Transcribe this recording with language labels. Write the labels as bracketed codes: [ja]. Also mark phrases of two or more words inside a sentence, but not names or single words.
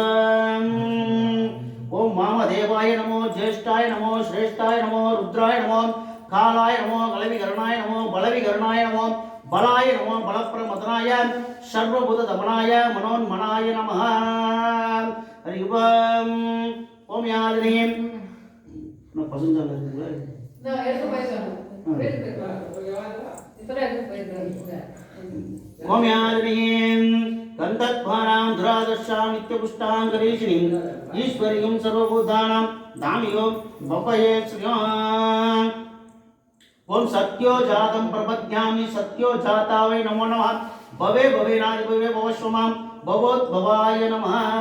[sa] ओम वामदेवाय नमो ज्येष्ठाय नमो श्रेष्ठाय नमो रुद्राय नमो कालाय नमो कलविकरणाय नमो बलविकरणाय नमो बलाय नमो बलप्रमदनाय सर्वभूतदमनाय मनोन्मनाय नमः हरि ओम यादिनीं [ta] நான் பசங்க இருக்குங்களா நான் எடுத்து [sa] போய் ओम् यादिनीं गन्धध्वानां धुरादर्शां नित्यपुष्टां गणेशिनीं ईश्वरीं सर्वभूतानां दामियो भवये श्रियाम् ओम सत्यो जातं प्रपद्यामि सत्यो जातावै नमो नमः भवे भवे नादि भवे भवस्वमां भवोद्भवाय नमः